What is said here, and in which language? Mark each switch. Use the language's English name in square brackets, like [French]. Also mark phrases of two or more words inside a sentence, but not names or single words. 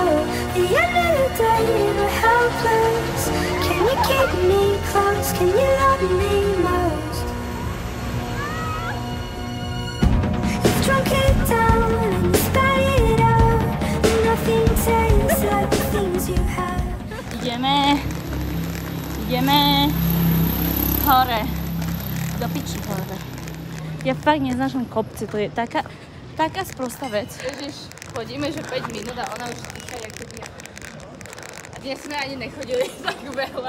[English] The end of the day, we're helpless. Can you keep me close? Can you love me most? You've drunk it down and you spat it out. Nothing tastes like the things you have. [Slovak] Ideme hore. Do piči hore. Ja fakt neznášam kopce, to je taká sprostá vec. Ježiš, chodíme, že 5 minút a ona už týka, jak to je. A dnes sme ani nechodili tak veľa.